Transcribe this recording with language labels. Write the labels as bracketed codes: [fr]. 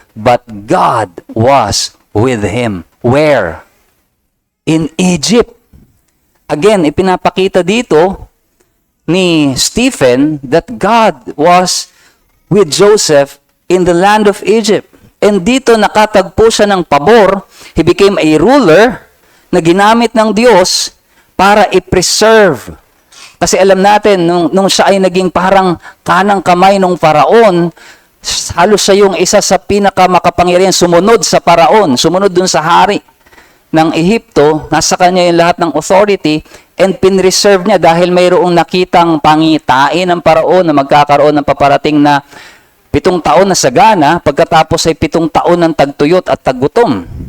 [en] But God was with him. Where? In Egypt. Again, [tl] ipinapakita dito ni [en] Stephen that God was with Joseph in the land of Egypt. [tl] And dito nakatagpo siya ng pabor. [en] He became a ruler [tl] na ginamit ng Diyos para [en] i-preserve. [tl] Kasi alam natin, nung siya ay naging parang kanang kamay ng Faraon, halos siya yung isa sa pinakamakapangyarihan, sumunod sa Faraon, sumunod dun sa hari ng Ehipto, nasa kanya yung lahat ng authority, and pinreserve niya dahil mayroong nakitang pangitain ng paraon na magkakaroon ng paparating na 7 taon na sagana, pagkatapos ay 7 taon ng tagtuyot at taggutom.